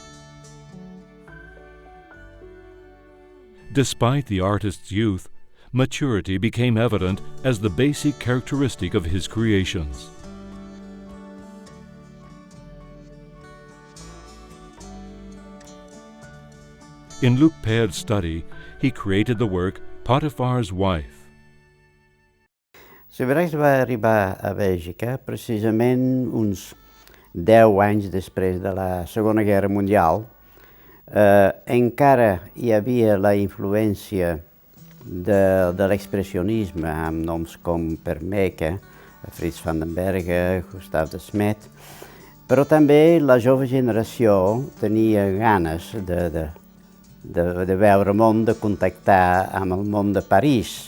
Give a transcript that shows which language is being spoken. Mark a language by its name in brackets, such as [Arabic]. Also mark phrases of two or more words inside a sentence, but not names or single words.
[English] Despite the artist's youth, maturity became evident as the basic characteristic of his creations. In Luc Peer's study, he created the work Potiphar's Wife. [Catalan] Subirachs va arribar a Bèlgica precisament uns 10 anys després de la Segona Guerra Mundial. Encara hi havia la influència de l'expressionisme amb noms com Vermeer, Frits van den Bergen, Gustav de Smet, però també la jove generació tenia ganes de veure món, de contactar amb el món de París.